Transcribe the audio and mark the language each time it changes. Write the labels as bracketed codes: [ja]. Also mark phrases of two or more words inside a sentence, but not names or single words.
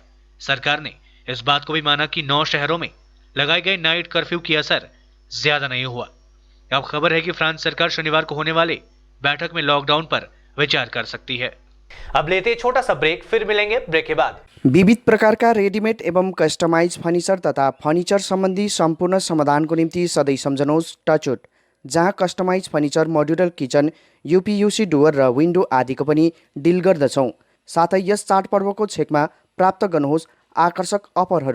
[hi] सरकार ने इस बात को भी माना कि 9 शहरों में लगाए गए नाइट कर्फ्यू की असर ज्यादा नहीं हुआ। अब खबर है कि फ्रांस सरकार शनिवार को होने वाले बैठक में लॉकडाउन पर विचार कर सकती है। अब लेते हैं छोटा सा ब्रेक, फिर मिलेंगे ब्रेक के बाद। [ne] विविध प्रकार का रेडीमेड एवं [en] customized furniture [ne] तथा फर्निचर संबंधी संपूर्ण समाधान को निम्ति सधैँ सम्झनुहोस् टचवुड, जहाँ [en] customized furniture, modular kitchen, UPVC door [ne] र विन्डो आदिको पनि डिल गर्दछौँ। साथै यस चाडपर्वको छेकमा प्राप्त गर्नुहोस् आकर्षक अफरहरू।